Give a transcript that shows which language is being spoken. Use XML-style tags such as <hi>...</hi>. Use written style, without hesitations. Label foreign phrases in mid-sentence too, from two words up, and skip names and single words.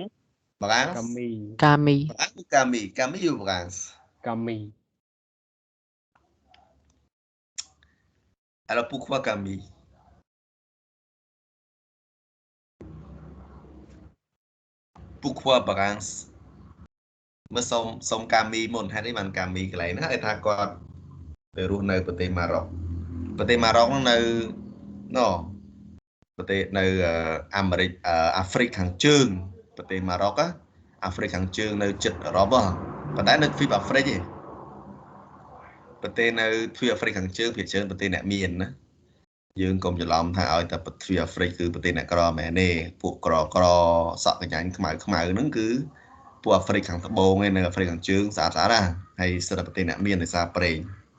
<fr>Brans? Camille. Camille. Brans ou Camille? Camille ou Brans? Camille. Alors, pourquoi Camille? Pourquoi Brans?</fr> <km>មើលសុំកាមីមុនហេតុអីបានកាមីកន្លែងហ្នឹងគេថាគាត់ទៅរស់នៅប្រទេសម៉ារ៉ុកហ្នឹងនៅ ប្រទេសនៅអាមេរិកអាហ្វ្រិកខាងជើងប្រទេសម៉ារ៉ុកអាហ្វ្រិកខាងជើងនៅជិតអឺរ៉ុបប៉ុន្តែនៅទ្វីបអាហ្វ្រិកឯងប្រទេសនៅទ្វីបអាហ្វ្រិកខាងជើងភាគច្រើនប្រទេសអ្នកមានណាយើងកុំច្រឡំថាឲ្យតែទ្វីបអាហ្វ្រិកគឺប្រទេសអ្នកក្រមែនទេពួកក្រសក់កញ្ញាញ់ខ្មៅហ្នឹងគឺពពួកអាហ្វ្រិកខាងត្បូងឯនៅអាហ្វ្រិកខាងជើងស្អាតស្អាតណាហើយសិទ្ធិប្រទេសអ្នកមានដោយសារប្រេង</km>